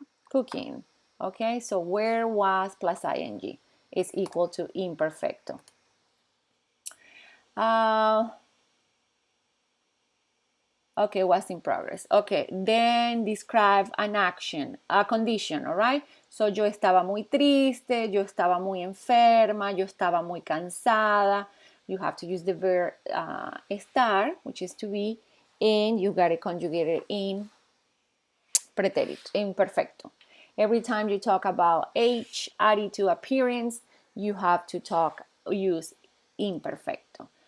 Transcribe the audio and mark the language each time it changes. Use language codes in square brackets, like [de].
[en] Cooking. Okay, so where was plus ing is equal to imperfecto. Okay, was in progress. Okay, then describe an action, a condition, all right? [es] So yo estaba muy triste, yo estaba muy enferma, yo estaba muy cansada. [en] You have to use the verb estar, which is to be, and you got it conjugated in pretérito, imperfecto. Every time you talk about age, attitude, appearance, you have to use imperfecto.